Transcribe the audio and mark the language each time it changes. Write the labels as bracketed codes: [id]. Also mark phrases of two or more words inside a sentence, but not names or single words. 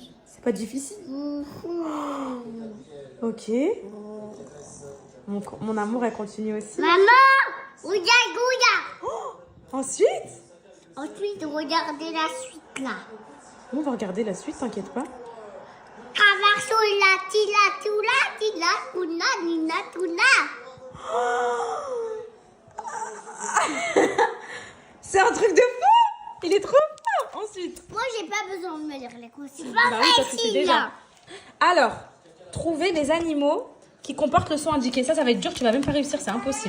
[fr] C'est pas difficile. Ok. Mon amour, elle continue aussi. Maman, regarde. Ensuite, Ensuite, regardez la suite là. on va regarder la suite, t'inquiète pas. Cavacho, la tila, tula, tila, tuna, nina, tuna. C'est un truc de fou! Il est trop fort! Ensuite. Moi, j'ai pas besoin de me lire les consignes. Bah oui, parce que c'est déjà. Alors, trouver des animaux qui comportent le son indiqué. Ça va être dur, tu vas même pas réussir, c'est impossible.